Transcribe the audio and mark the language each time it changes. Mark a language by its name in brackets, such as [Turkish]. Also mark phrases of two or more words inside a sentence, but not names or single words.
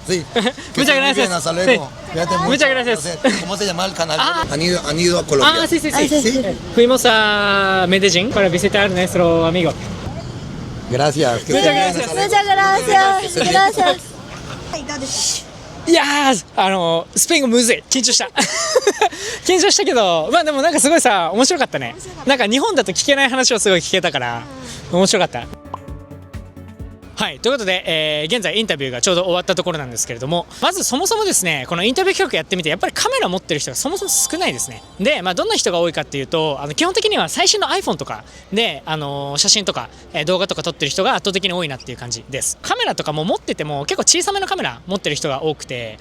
[Spanish] Sí. Que Muchas estés muy gracias. bien, hasta luego. Sí. Cuídate mucho. Muchas gracias. No sé, ¿cómo se llama el canal? Han ido a Colombia. Sí. Fuimos a Medellín para visitar a nuestro amigo. Gracias. Que Muchas estés bien, gracias. hasta luego. Muchas gracias. Gracias. [Japanese] いやースペイン語むずい緊張した緊張したけどでもなんかすごいさ面白かったねなんか日本だと聞けない話をすごい聞けたから面白かったはい、ということで、現在インタビューがちょうど終わったところなんですけれどもまずそもそもですねこのインタビュー企画やってみてやっぱりカメラ持ってる人がそもそも少ないですねで、どんな人が多いかっていうと基本的には最新の iPhone とかで、写真とか、動画とか撮ってる人が圧倒的に多いなっていう感じですカメラとかも持ってても結構小さめのカメラ持ってる人が多くて